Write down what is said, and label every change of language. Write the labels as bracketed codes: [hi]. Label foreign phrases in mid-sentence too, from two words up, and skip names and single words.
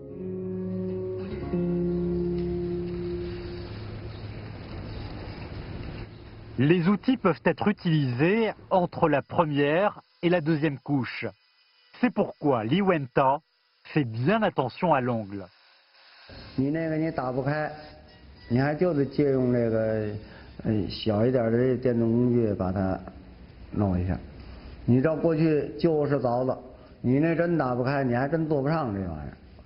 [fr] Les outils peuvent être utilisés entre la première et la deuxième couche. C'est pourquoi Li Wenta fait bien attention à l'angle. [zh] 你那个你打不开，你还就得借用这个小一点的这电动工具把它弄一下。你这过去就是凿子，你那真打不开，你还真做不上这玩意儿。